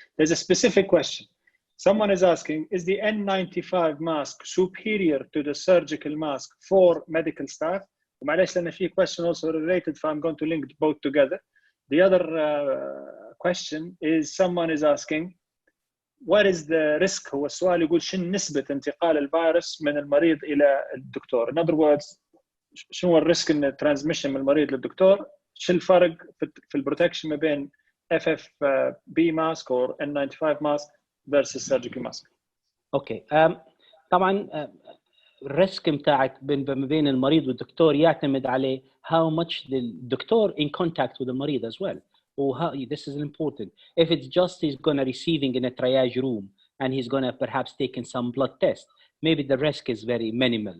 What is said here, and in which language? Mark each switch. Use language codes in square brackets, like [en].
[en] There's a specific question. Someone is asking, is the N95 mask superior to the surgical mask for medical staff? [ar] ومعلش لأن في [en] question also related, so I'm going to link both together. The other question is someone is asking, what is the risk? [ar] هو السؤال يقول شن نسبة انتقال الفيروس من المريض إلى الدكتور. [en] In other words, [ar] شنو هو الريسك إن transmission من المريض للدكتور؟ شو الفرق في البروتكشن ما بين [en] FFP mask or N95 mask versus surgical mask? Okay. [ar] طبعا الريسك متاعك بين المريض والدكتور يعتمد على [en] how much the doctor in contact with the [ar] مريض [en] as well. Or how, this is important. If it's just he's going to receiving in a triage room and he's going to perhaps taking some blood test, maybe the risk is very minimal.